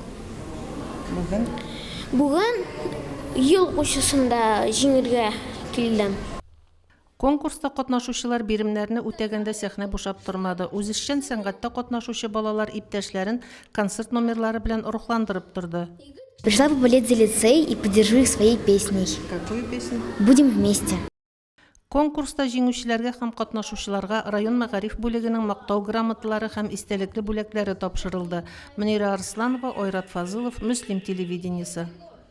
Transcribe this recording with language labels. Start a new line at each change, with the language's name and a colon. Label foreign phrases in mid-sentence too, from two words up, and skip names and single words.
Tatar: Бүген ел укучысында җиңергә килдем. Конкурста катнашучылар биремнәрне үтәгәндә сәхнә бушап тормады. Үзешчән сәнгатьтә катнашучы балалар иптәшләрен концерт номерлары белән рухландырып торды.
Russian: Пришла поболеть за лицей и поддержу их своей песней. Какую песню? Будем вместе.
Tatar: Конкурста җиңүчеләргә һәм катнашучыларга район мәгариф бүлегенең мактау грамоталары һәм истәлекле бүләкләре тапшырылды. Мөнира Арсланова, Ойрат Фазылов, Мөслим телевидениесе.